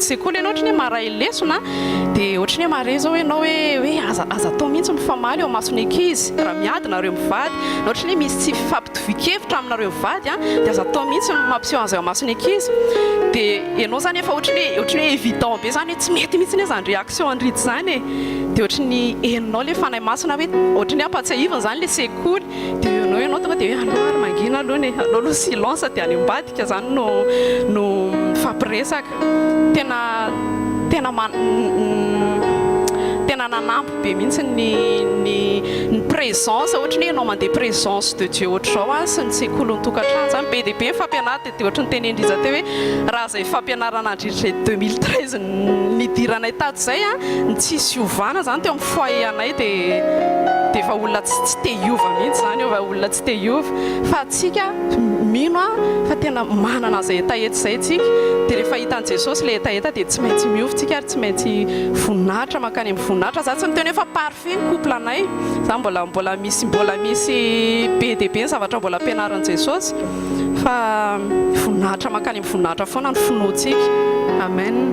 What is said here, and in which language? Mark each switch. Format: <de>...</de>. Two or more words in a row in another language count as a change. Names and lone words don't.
<mg>sekoly ianao ohatry ny maray lesona dia ohatry ny mare zao ianao hoe aza atao mihitsy mifamaly eo amasony ankizy raha miady nareo mivady na ohatry ny misy tsy fampitovikevitra aminareo mivady dia aza atao mihitsy mampiseho an'izay amasony ankizy dia ianao zany efa ohatry ny hoe évident be zany hoe tsy mety mihitsy ny zany réaction andritra zany dia ohatry ny heninao le fanahy masina hoe ohatry ny ampatsiahivana zany le sekoly dia ianao tonga dia hoe anao ary mangina aloha ny anao aloha silence dia any ambadika zany no fampiresaka tena nanampy be mihitsy ny présence ohatry ny ianao mandeha</mg> <fr>présence de Dieu</fr> <mg>ohatr'izao sy ny sekoly ny tokantrano zany be dia be fampianarana dia ohatry ny tenendriza teo hoe raha izay fampianarana andritra 2013 nidiranay tato izay ny tsisy hiovana zany teo amin'ny foyer anay dia efa olona tsy te hiova mihitsy zany eo olona tsy te hiova fa atsika mino fa tena manana izay hetaheta izay tsika dia rehefa hitan'i Jesosy le hetaheta dia tsy maintsy miovatsika ary tsy maintsy voninahitra makany amin'ny voninahitra za tsy miteny hoe fa parfait ny couple anay za mbola misy be dia be ny zavatra mbola ampianaran'i Jesosy fa voninahitra makany amin'ny voninahitra foana ny finoantsika amen</mg>